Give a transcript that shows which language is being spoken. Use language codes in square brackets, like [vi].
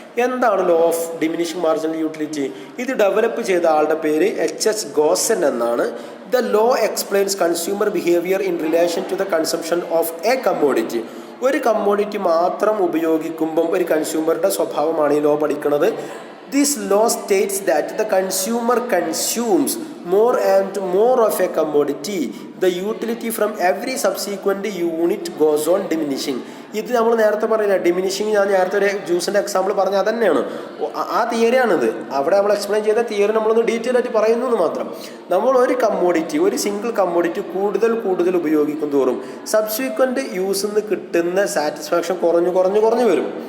[ml] എന്താണ് law of diminishing marginal utility? ഇത് develop ചെയ്ത ആളുടെ പേര് H.H. ഗോസൻ എന്നാണ്. [en] The law explains consumer behaviour in relation to the consumption of a commodity. [ml] ഒരു കമ്മോഡിറ്റി മാത്രം ഉപയോഗിക്കുമ്പം ഒരു കൺസ്യൂമറുടെ സ്വഭാവമാണ് ഈ ലോ പഠിക്കുന്നത്. [en] This law states that the consumer consumes more and more of a commodity. The utility from every subsequent unit goes on diminishing. [ml] ഇത് നമ്മൾ നേരത്തെ പറഞ്ഞില്ല, ഡിമിനിഷിങ്. ഞാൻ നേരത്തെ ഒരു ജ്യൂസിൻ്റെ എക്സാമ്പിൾ പറഞ്ഞാൽ അത് തന്നെയാണ്, ആ തിയറിയാണിത്. അവിടെ നമ്മൾ എക്സ്പ്ലെയിൻ ചെയ്ത തിയറി നമ്മളൊന്ന് ഡീറ്റെയിൽ ആയിട്ട് പറയുന്നു എന്ന് മാത്രം. നമ്മൾ ഒരു കമ്മോഡിറ്റി, ഒരു സിംഗിൾ കമ്മോഡിറ്റി കൂടുതൽ ഉപയോഗിക്കും തോറും സബ്സിക്വൻറ്റ് യൂസിൽ നിന്ന് കിട്ടുന്ന സാറ്റിസ്ഫാക്ഷൻ കുറഞ്ഞു വരും.